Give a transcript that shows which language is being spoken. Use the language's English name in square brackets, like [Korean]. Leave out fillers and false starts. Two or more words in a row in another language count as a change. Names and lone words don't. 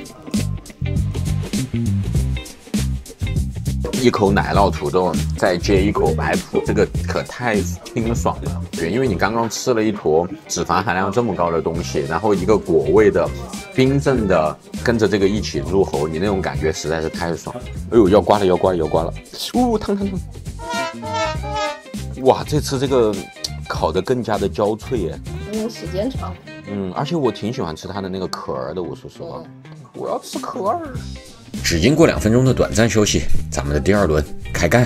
[Chinese] 一口奶酪土豆，再接一口白脯，这个可太清爽了。对，因为你刚刚吃了一坨脂肪含量这么高的東西，然後一個果味的、冰鎮的，跟着這個一起入喉，你那種感覺實在是太爽了。哎呦，要刮了，要刮了，要刮了！嗚，燙燙燙！哇，這次這個烤得更加的焦脆耶。因為時間長。而且我挺喜歡吃它的那個殼的，我說實話，我要吃殼。只經過2分鐘的短暫休息，咱們的第2輪開幹。